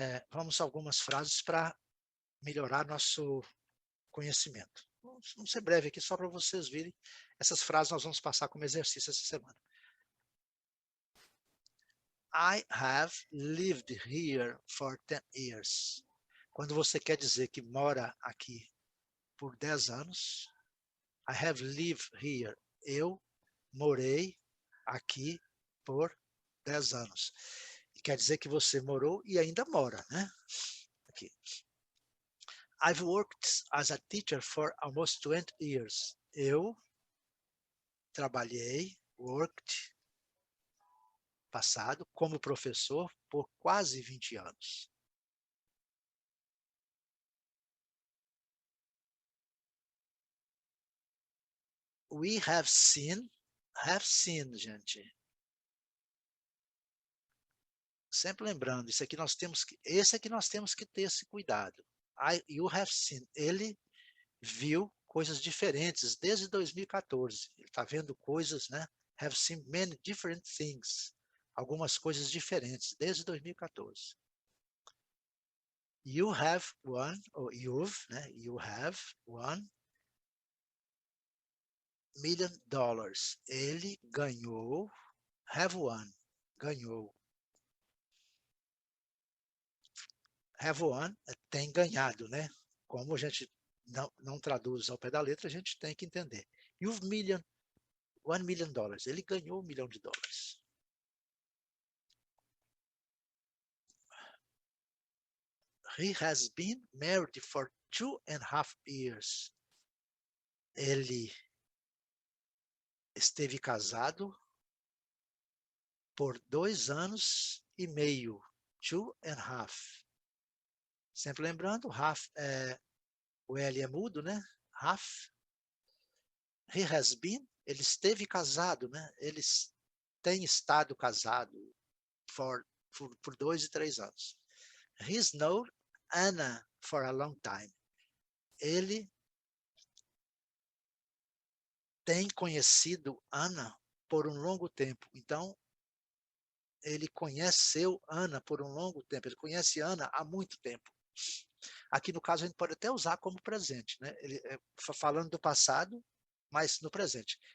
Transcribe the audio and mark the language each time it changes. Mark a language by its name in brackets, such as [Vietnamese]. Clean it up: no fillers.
[Portuguese] Vamos a algumas frases para melhorar nosso conhecimento. Vamos ser breve aqui, só para vocês virem. Essas frases nós vamos passar como exercício essa semana. [English] I have lived here for 10 years. [Portuguese] Quando você quer dizer que mora aqui por 10 anos, [English] I have lived here. [Portuguese] Eu morei aqui por 10 anos. E quer dizer que você morou e ainda mora, né? Aqui. [English] I've worked as a teacher for almost 20 years. [Portuguese] Eu trabalhei, [English] worked, [Portuguese] passado, como professor por quase 20 anos. [English] We have seen, [Portuguese] gente. Sempre lembrando, esse aqui nós temos que ter esse cuidado. [English] You have seen, [Portuguese] ele viu coisas diferentes desde 2014. Ele está vendo coisas, né? [English] Have seen many different things. [Portuguese] Algumas coisas diferentes desde 2014. [English] You have won, [Portuguese] ou [English] you've, [Portuguese] né? [English] You have won $1 million. [Portuguese] Ele ganhou, [English] have won, [Portuguese] ganhou. [English] Have won, [Portuguese] tem ganhado, né? Como a gente não traduz ao pé da letra, a gente tem que entender. [English] You've $1 million. [Portuguese] Ele ganhou $1 milhão. [English] He has been married for 2.5 years. [Portuguese] Ele esteve casado por 2 anos e meio. 2.5. Sempre lembrando, [English] half, [Portuguese] o L é mudo, né? [English] Half. He has been, [Portuguese] ele esteve casado, né? Ele tem estado casado por 2 e 3 anos. [English] He's known Anna for a long time. [Portuguese] Ele tem conhecido Ana por um longo tempo. Então, ele conheceu Ana por um longo tempo. Ele conhece Ana há muito tempo. Aqui, no caso, a gente pode até usar como presente, né? Ele falando do passado, mas no presente.